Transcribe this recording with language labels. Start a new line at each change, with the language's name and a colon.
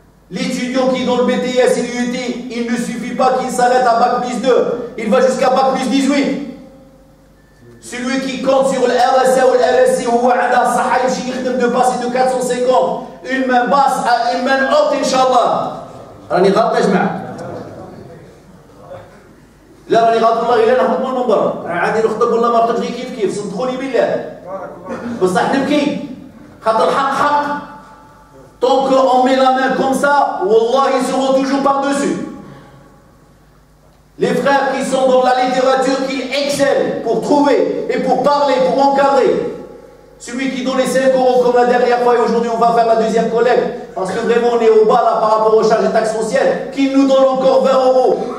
French: L'étudiant qui est dans le BTS et l'UT, il ne suffit pas qu'il s'arrête à Bac plus 2, il va jusqu'à Bac plus 18. Celui qui compte sur le RSA ou le LSC ou de passer de 450, une main basse à une main haute, Inch'Allah.
Arabic: راني غلط يا جماعة. لا راني غلط والله إلا نهبط من المنبر. عادي نخطب ولا ما نخطبش كيف صدقوني بالله. بصح نبكي. خاطر الحق حق.
French: Tant qu'on met la main comme ça, Wallah, ils seront toujours par-dessus. Les frères qui sont dans la littérature, qui excellent pour trouver et pour parler, pour encadrer. Celui qui donne les 5 euros comme la dernière fois, et aujourd'hui on va faire la deuxième collecte, parce que vraiment on est au bas là par rapport aux charges et taxes foncières, qui nous donne encore 20 euros.